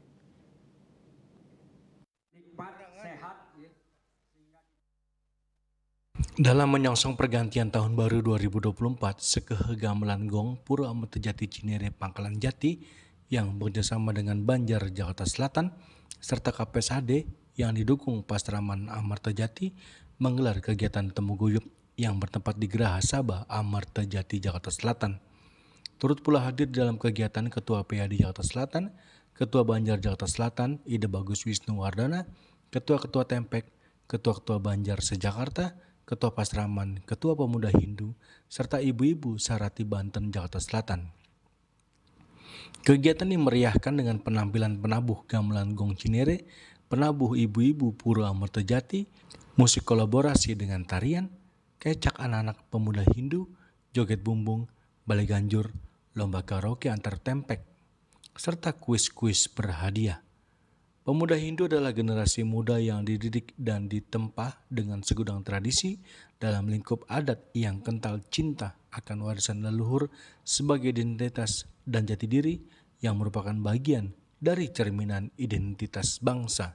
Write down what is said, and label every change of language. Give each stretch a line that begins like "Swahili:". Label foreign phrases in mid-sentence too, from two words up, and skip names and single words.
Indonesian: Dalam menyongsong pergantian tahun baru 2024, Sekehe Gamelan Gong Pura Amertajati Cinere Pangkalan Jati yang bekerjasama dengan Banjar Jakarta Selatan serta KPSHD yang didukung Pastraman Amertajati menggelar kegiatan Temu Guyub yang bertempat di Geraha Sabah Amertajati Jakarta Selatan. Turut pula hadir dalam kegiatan Ketua PAD Jakarta Selatan, Ketua Banjar Jakarta Selatan, Ide Bagus Wisnu Wardana, Ketua-Ketua Tempek, Ketua-Ketua Banjar se-Jakarta, Ketua Pasraman, Ketua Pemuda Hindu, serta Ibu-Ibu Sarati Banten Jakarta Selatan. Kegiatan dimeriahkan dengan penampilan penabuh gamelan Gong Cinere, penabuh ibu-ibu Pura Amertajati, musik kolaborasi dengan tarian, kecak anak-anak pemuda Hindu, joget bumbung, balai ganjur, lomba karaoke antar tempek, serta kuis-kuis berhadiah. Pemuda Hindu adalah generasi muda yang dididik dan ditempa dengan segudang tradisi dalam lingkup adat yang kental cinta akan warisan leluhur sebagai identitas dan jati diri yang merupakan bagian dari cerminan identitas bangsa.